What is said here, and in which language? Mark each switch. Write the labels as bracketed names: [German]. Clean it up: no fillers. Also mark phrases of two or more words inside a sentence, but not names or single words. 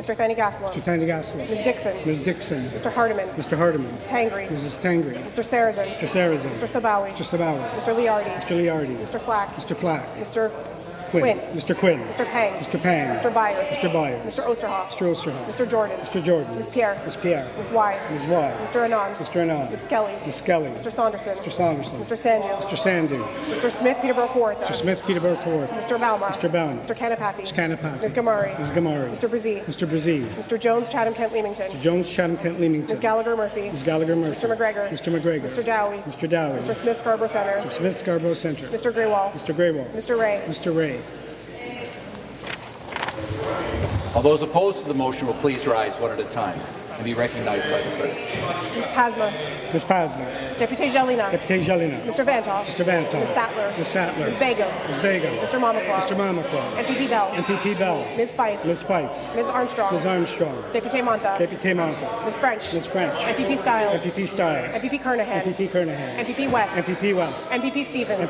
[English] Mr. Fanny Gastelum. Mr. Tandy Gastelum. Ms. Dixon. Ms. Dixon. Mr. Hardiman. Mr. Hardiman. Ms. Tangri. Mrs. Tangri. Mr. Sarazin. Mr. Sarazin. Mr. Sabawi. Mr. Sabawi. Mr. Liardi. Mr. Liardi. Mr. Flack. Mr. Flack. Mr. Quinn. Quinn. Mr. Quinn. Mr. Pang. Mr. Pang. Mr. Byers. Mr. Byers. Mr. Osterhoff. Mr. Osterhoff. Mr. Jordan. Mr. Jordan. Ms. Pierre. Ms. Pierre. Ms. Wide. Ms. Wide. Mr. Anand. Mr. Anand. Ms. Skelly. Ms. Skelly. Mr. Saunderson. Mr. Saunderson. Mr. Sandu. Mr. Sandu. Mr. Smith, Peterborough Kawartha. Mr. Smith, Peterborough Kawartha. Mr. Bauma. Mr. Bauma. Mr. Kanapathi. Mr. Kanapathi. Ms. Gamari. Ms. Gamari. Mr. Brzee. Mr. Brzee. Mr. Jones, Chatham, Kent, Leamington. Mr. Jones, Chatham, Kent, Leamington. Ms. Gallagher Murphy. Ms. Gallagher Murphy. Mr. McGregor. Mr. McGregor. Mr. Dowie. Mr. Dowie. Mr. Smith, Scarborough Centre. Mr. Smith, Scarborough Centre. Mr. Greywall. Mr. Greywall. Mr. Ray. Mr. Ray. All those opposed to the motion will please rise one at a time and be recognized by the clerk. Ms. Pasma. Ms. Pasma. Deputy Jelena. Deputy Jelena. Mr. Vantoff. Mr. Vantoff. Ms. Sattler. Ms. Sattler. Ms. Begum. Ms. Begum. Mr. Mamakwa. Mr. Mamakwa. MPP Bell. MPP Bell. Ms. Fife. Ms. Fife. Ms. Armstrong. Ms. Armstrong. Deputy Montha. Deputy Montha. Ms. French. Ms. French. MPP Styles. MPP Styles. MPP Kernahan. MPP Kernahan. MPP West. MPP West. MPP Stevens.